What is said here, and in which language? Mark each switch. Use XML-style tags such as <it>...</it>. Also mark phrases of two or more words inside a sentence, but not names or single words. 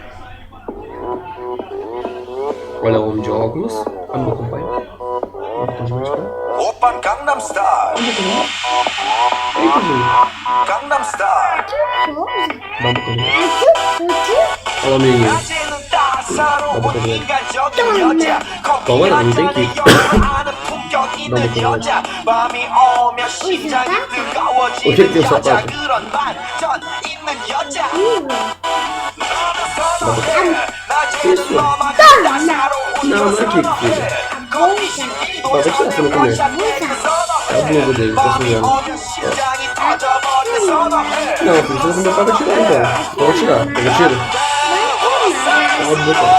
<pt>Olha o homem de óculos. Olha o meu companheiro.</pt> <ko>오빠 Gangnam Style.</ko> <pt>Eita, Júlio. Gangnam Style. coisa, Dá um pouquinho. azul, Olha o menino.</pt> <ko>낮에는 따사로운 인간적인 여자.</ko> <pt>Toma, não tem que ir.</pt> <ko>아는 품격 있는 여자. 밤이 오면 심장이</ko> <pt>O que tem</pt> <ko>뜨거워지는</ko> <pt>o</pt> <ko>여자.</ko> <pt>sapato?</pt> <ko>그런 반전 있는 찾아보는 여자</ko> <pt>Isso. Não, não é kick, filho. Ó, vou tirar você no começo. É a blusa dele, tá sujando. Ó. Não, filho, você não vai tirar então. Então vou tirar. Eu tiro? Ó, do botão.</pt>